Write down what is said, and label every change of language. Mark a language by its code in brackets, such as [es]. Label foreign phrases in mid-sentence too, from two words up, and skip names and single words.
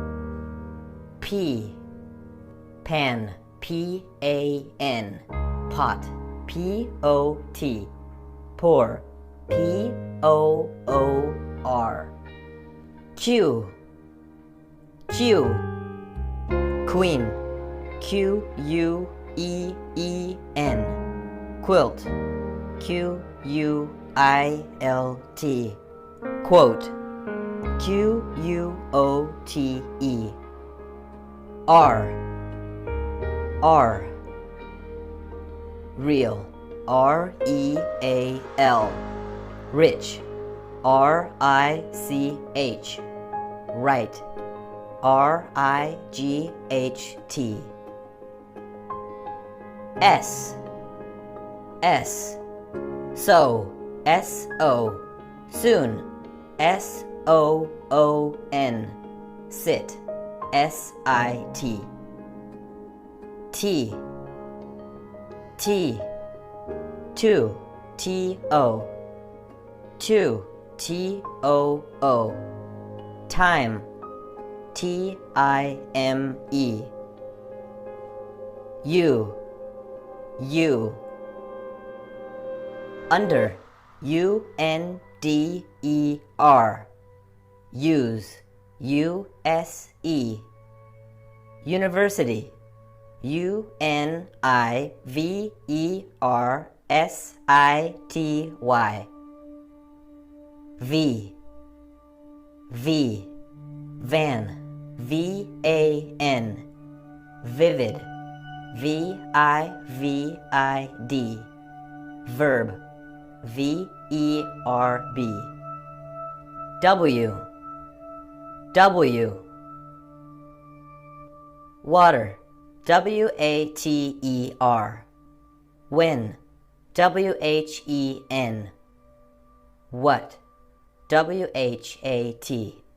[en] P. Pan. P-A-N. Pot. P-O-T. Pour. P-O-O-R. Q. Q. Queen. Q-U-E-E-N. Quilt. Q-U-I-L-T. Quote. Q-U-O-T-E. R. R. Real. R-E-A-L. Rich. R-I-C-H. Right. R-I-G-H-T. S. S. So. S-O. Soon. S-O-O-N. Sit. S-I-T. T. T. Two. T-O. Two. T-O-O. Time. T-I-M-E. U. U. Under. U-N-D-E-R. Use. U-S-E. University. U-N-I-V-E-R-S-I-T-Y. V. V. Van. V-A-N. Vivid. V-I-V-I-D. Verb. V-E-R-B. W. W. Water. W-A-T-E-R. When. W-H-E-N. What. W-H-A-T.